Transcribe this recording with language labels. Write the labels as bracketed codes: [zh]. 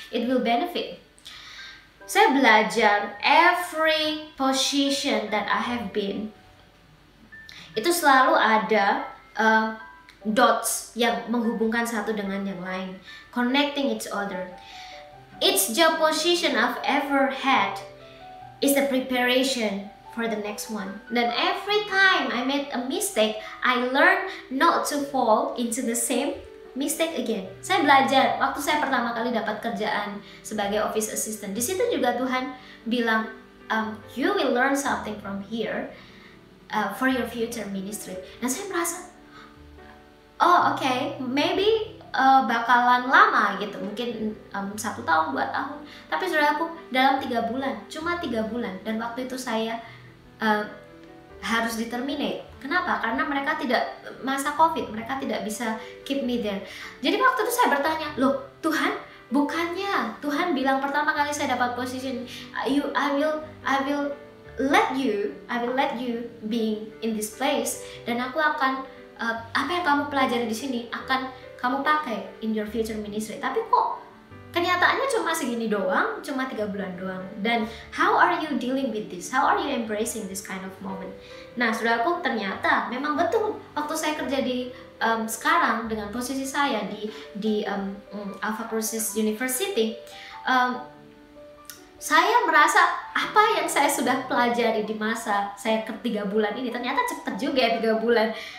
[en] It will benefit. [id] Saya belajar [en] every position that I have been, [id] itu selalu ada [en] dots [id] yang menghubungkan satu dengan yang lain, [en] connecting each other. Each job position I've ever had is the preparation for the next one. [id] Dan [en] every time I made a mistake, I learn not to fall into the same mistake again. [id] Saya belajar waktu saya pertama kali dapat kerjaan sebagai office assistant. Di situ juga Tuhan bilang, [en] you will learn something from here for your future ministry. [id] Nah, saya merasa, [en] okay, maybe [id] bakalan lama gitu, mungkin 1 tahun, 2 tahun. Tapi saudaraku, dalam 3 bulan, cuma 3 bulan, dan waktu itu saya harus di-terminate. Kenapa? Karena mereka tidak, masa COVID, mereka tidak bisa [en] keep me there. [id] Jadi waktu itu saya bertanya, loh Tuhan, bukannya Tuhan bilang pertama kali saya dapat position, [en] I will let you being in this place, [id] dan aku akan apa yang kamu pelajari di sini akan kamu pakai [en] in your future ministry. [id] Tapi kok kenyataannya cuma segini doang, cuma 3 bulan doang. Dan [en] how are you dealing with this? How are you embracing this kind of moment? [id] Nah, saudaraku, ternyata memang betul waktu saya kerja di sekarang dengan posisi saya di Alpha Crucis University, saya merasa apa yang saya sudah pelajari di masa saya ke 3 bulan ini, ternyata cepet juga ya 3 bulan.